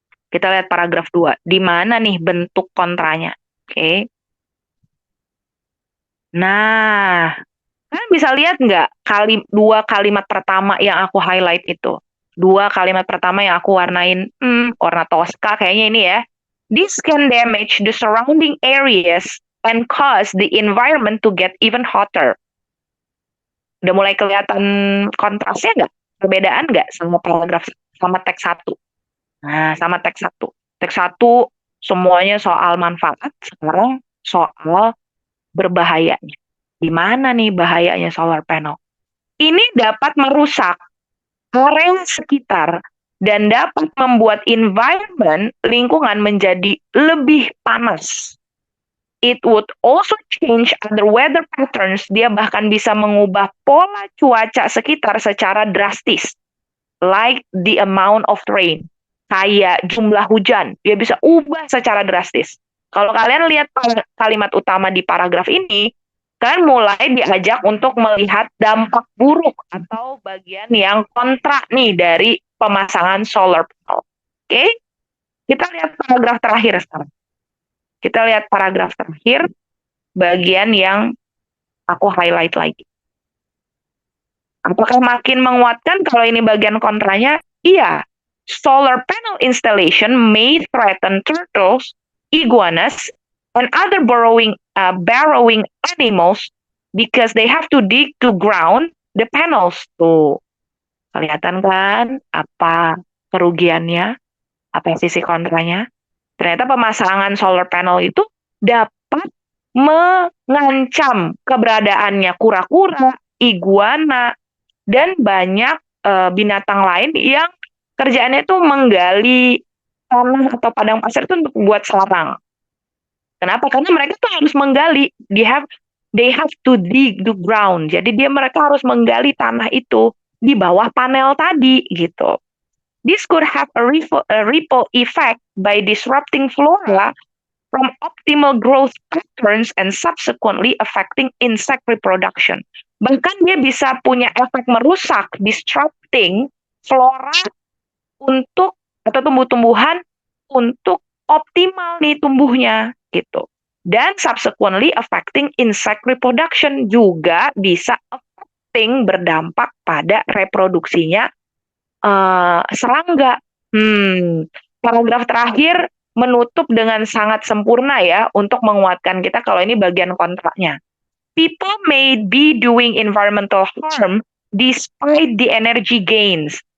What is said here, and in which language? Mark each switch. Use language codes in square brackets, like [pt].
[id] Kita lihat paragraf 2. Di mana nih bentuk kontranya? Oke. Nah, kalian bisa lihat nggak dua kalimat pertama yang aku highlight itu? Dua kalimat pertama yang aku warnain, warna toska kayaknya ini ya. [en] This can damage the surrounding areas and cause the environment to get even hotter. [id] Udah mulai kelihatan kontrasnya nggak? Perbedaan nggak sama teks 1? Nah, sama teks 1. Teks 1 semuanya soal manfaat, sekarang soal berbahayanya. Di mana nih bahayanya solar panel? Ini dapat merusak area sekitar dan dapat membuat environment lingkungan menjadi lebih panas. [en] It would also change other weather patterns. [id] Dia bahkan bisa mengubah pola cuaca sekitar secara drastis. [en] Like the amount of rain. [id] Kayak jumlah hujan. Dia bisa ubah secara drastis. Kalau kalian lihat kalimat utama di paragraf ini, kalian mulai diajak untuk melihat dampak buruk atau bagian yang kontra nih dari pemasangan solar panel. Oke? Kita lihat paragraf terakhir sekarang. Kita lihat paragraf terakhir, bagian yang aku highlight lagi. Apakah makin menguatkan kalau ini bagian kontranya? Iya. [en] Solar panel installation may threaten turtles iguanas, and other burrowing animals because they have to dig to ground the panels. [id] Tuh, kelihatan kan apa kerugiannya, apa sisi kontranya? Ternyata pemasangan solar panel itu dapat mengancam keberadaannya kura-kura, iguana, dan banyak binatang lain yang kerjaannya itu menggali tanah atau padang pasir itu untuk buat sarang. Kenapa? Karena mereka tuh harus menggali. [en] They have to dig the ground. [id] Jadi mereka harus menggali tanah itu di bawah panel tadi gitu. [en] This could have a ripple effect by disrupting flora from optimal growth patterns and subsequently affecting insect reproduction. [id] Bahkan dia bisa punya efek merusak, [en] disrupting flora [id] untuk atau tumbuh-tumbuhan untuk optimal nih tumbuhnya gitu. Dan [en] subsequently affecting insect reproduction [id] juga bisa [en] affecting [id] berdampak pada reproduksinya serangga. Paragraf terakhir menutup dengan sangat sempurna ya untuk menguatkan kita kalau ini bagian kontraknya. [en] People may be doing environmental harm despite the energy gains.